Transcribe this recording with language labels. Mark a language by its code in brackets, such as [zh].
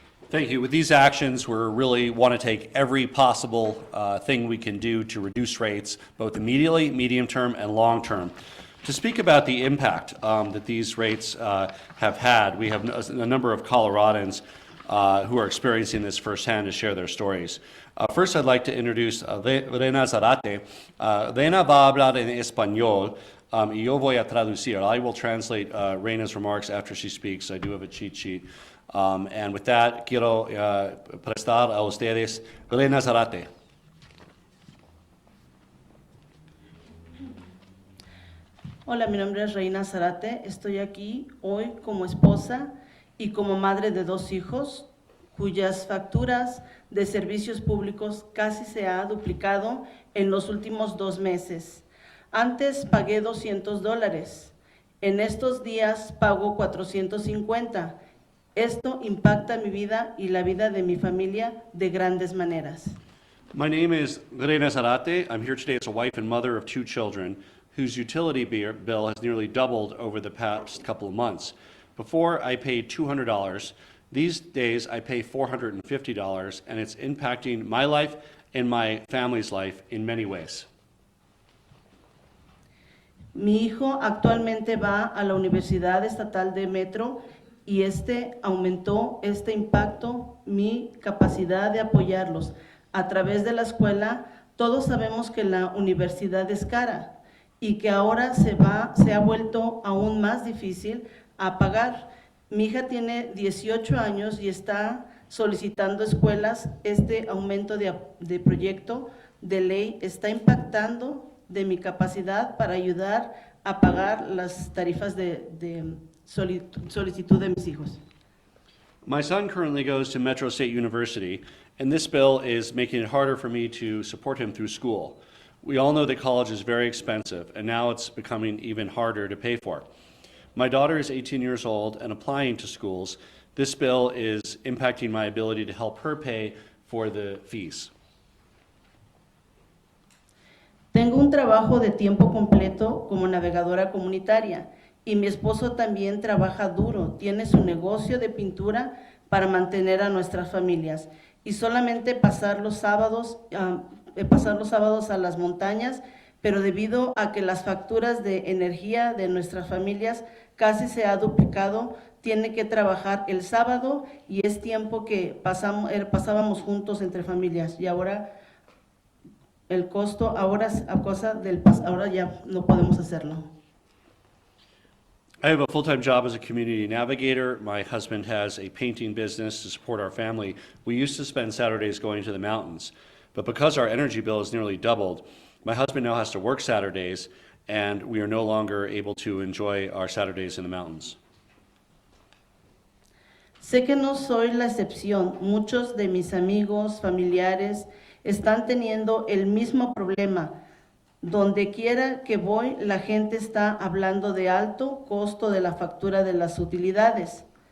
[en] Thank you. With these actions, we really want to take every possible thing we can do to reduce rates, both immediately, medium term, and long term. To speak about the impact that these rates have had, we have a number of Coloradans who are experiencing this firsthand to share their stories. First, I'd like to introduce Reina Zarate. [es] Reina va a hablar en español, y yo voy a traducir. [en] I will translate Reina's remarks after she speaks. I do have a cheat sheet. And with that, [es] quiero prestar a ustedes [en] Reina Zarate. [es] Hola, mi nombre es Reina Zarate. Estoy aquí hoy como esposa y como madre de 2 hijos, cuyas facturas de servicios públicos casi se ha duplicado en los últimos 2 meses. Antes pagué $200. En estos días pago 450. Esto impacta mi vida y la vida de mi familia de grandes maneras. [en] My name is Reina Zarate. I'm here today as a wife and mother of 2 children whose utility bill has nearly doubled over the past couple of months. Before, I paid $200. These days, I pay $450, and it's impacting my life and my family's life in many ways. [es] Mi hijo actualmente va a la Universidad Estatal de Metro y aumentó este impacto, mi capacidad de apoyarlos. A través de la escuela, todos sabemos que la universidad es cara y que ahora se ha vuelto aún más difícil a pagar. Mi hija tiene 18 años y está solicitando escuelas. Este aumento de proyecto de ley está impactando de mi capacidad para ayudar a pagar las tarifas de solicitud de mis hijos. [en] My son currently goes to Metro State University, and this bill is making it harder for me to support him through school. We all know that college is very expensive, and now it's becoming even harder to pay for. My daughter is 18 years old and applying to schools. This bill is impacting my ability to help her pay for the fees. [es] Tengo un trabajo de tiempo completo como navegadora comunitaria y mi esposo también trabaja duro. Tiene su negocio de pintura para mantener a nuestras familias y solamente pasar los sábados a las montañas, pero debido a que las facturas de energía de nuestras familias casi se ha duplicado, tiene que trabajar el sábado y es tiempo que pasábamos juntos entre familias y ahora el costo, ahora ya no podemos hacerlo. [en] I have a full-time job as a community navigator. My husband has a painting business to support our family. We used to spend Saturdays going to the mountains, but because our energy bill has nearly doubled, my husband now has to work Saturdays, and we are no longer able to enjoy our Saturdays in the mountains. [es] Sé que no soy la excepción. Muchos de mis amigos, familiares, están teniendo el mismo problema. Donde quiera que voy, la gente está hablando de alto costo de la factura de las utilidades.